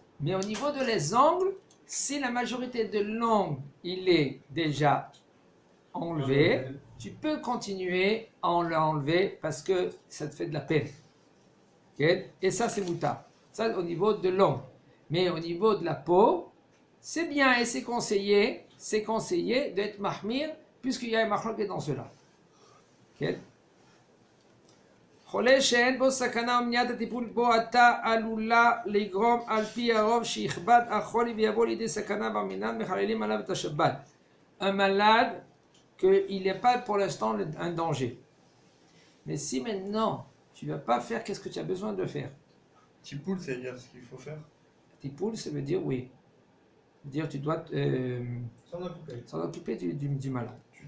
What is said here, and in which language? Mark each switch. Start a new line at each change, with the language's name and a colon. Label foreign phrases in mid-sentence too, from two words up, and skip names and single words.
French: Mais au niveau de les angles, si la majorité de l'angle, il est déjà enlevé, tu peux continuer à l'enlever parce que ça te fait de la peine. Et ça, c'est mouta. Ça, au niveau de l'angle. Mais au niveau de la peau, c'est bien et c'est conseillé d'être mahmir puisqu'il y a un mahloket dans cela.
Hebrew: חולה שאין בו סכנה ומניעת הטיפול בו עתה עלולה לגרום על פי הרוב שיכבד החולי ויבוא לידי סכנה במינן מחללים עליו את השבת.
French: Un malade qu'il n'est pas pour l'instant un danger. Mais si maintenant tu ne vas pas faire, qu'est-ce que tu as besoin de faire? Tipoul, ça veut dire ce qu'il faut faire? Tipoul, ça veut dire oui. Dire tu dois s'en occuper du malade.